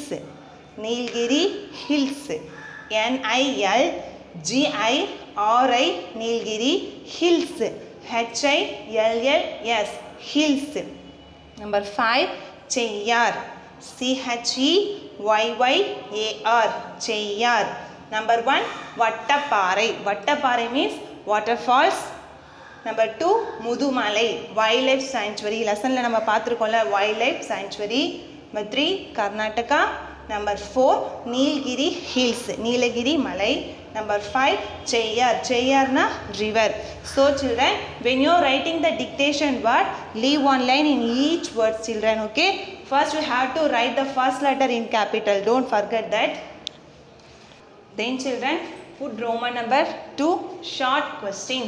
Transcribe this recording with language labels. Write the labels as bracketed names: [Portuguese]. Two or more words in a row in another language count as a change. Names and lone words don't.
[English] Nilgiri Hills. NILGIRI. Nilgiri Hills. HILLS. Hills. Number 5 Cheyyar. CHEYYAR. Cheyyar. Number 1 Vattaparai. Vattaparai means waterfalls. Number 2 Mudumalai, wildlife sanctuary. [Tamil] லெசன்ல நாம பாத்திருக்கோம்ல [English] wildlife sanctuary. Number 3 Karnataka. Number 4 Nilgiri Hills, Nilagiri Malai. Number 5 Cheyyar. Cheyyar na river. So children, when you are writing the dictation word, leave one line in each word children. Okay, first you have to write the first letter in capital, don't forget that. Then children, put Roman number 2 short questions.